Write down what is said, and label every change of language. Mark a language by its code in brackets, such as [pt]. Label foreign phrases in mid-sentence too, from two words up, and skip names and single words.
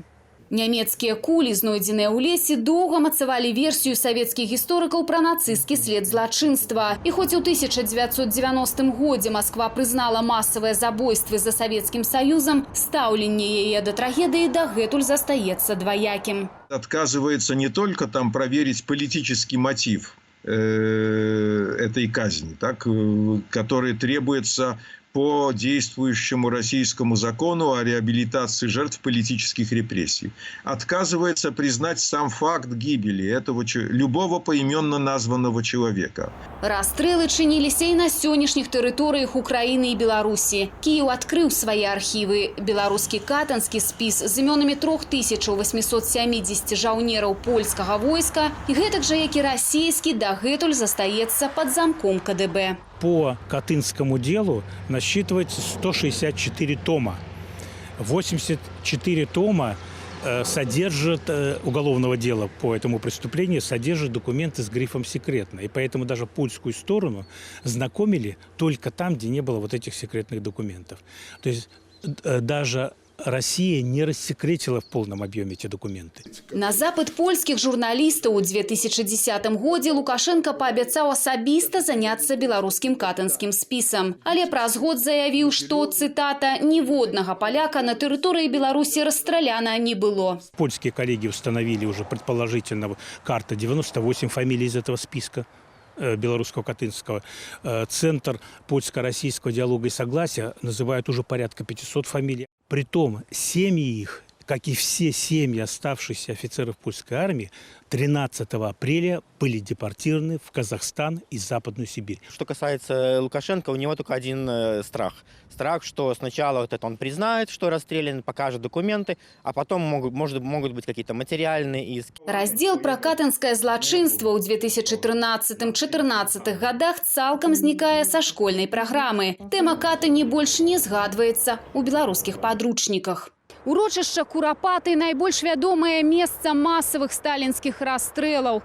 [be] Нямецкія кулі, знойдзеныя ў лесе, доўга мацавалі версію савецкіх гісторыкаў пра нацысцкі след злачынства. І хоць у 1990 годзе Масква прызнала масавыя забойствы за Савецкім Саюзам, стаўленне яе да трагедыі дагэтуль застаецца дваякім. [ru] Отказывается не только там проверить политический мотив этой казни, так, который требуется по действующему российскому закону о реабилитации жертв политических репрессий. Отказывается признать сам факт гибели этого любого поименно названного человека. [be] Расстрэлы чыніліся і на сённяшніх тэрыторыях Украіны і Беларусі. Кіеў адкрыў свае архівы. Беларускі катанскі спіс з імёнамі 3870 жаўнераў польскага войска і гэтак жа, як і расійскі, дагэтуль застаецца пад замком КДБ. [ru] По Катынскому делу насчитывается 164 тома. 84 тома содержат уголовного дела по этому преступлению, содержат документы с грифом «секретно». И поэтому даже польскую сторону знакомили только там, где не было вот этих секретных документов. То есть даже Россия не рассекретила в полном объеме эти документы. [be] На запыт польскіх журналістаў у 2010 годзе Лукашенко паабяцаў асабіста заняцца беларускім катынскім спісам. Але праз год заявіў, што, цытата, «ніводнага паляка на тэрыторыі Беларусі расстраляна не было». [ru] Польские коллеги установили уже предположительно карта 98 фамилий из этого списка белорусского катынского. Центр польско-российского диалога и согласия называют уже порядка 500 фамилий. Притом семьи их, как и все семьи оставшихся офицеров польской армии, 13 апреля были депортированы в Казахстан и Западную Сибирь. Что касается Лукашенко, у него только один страх. Страх, что сначала вот это он признает, что расстрелян, покажет документы, а потом могут быть какие-то материальные иски. [be] Раздел про катынскае злачынства ў 2013-14 годах цалкам знікае са школьнай праграмы. Тэма Катыні больш не згадваецца ў беларускіх падручніках. Урочышча Курапаты – найбольш вядомае месца масавых сталінскіх расстрэлаў.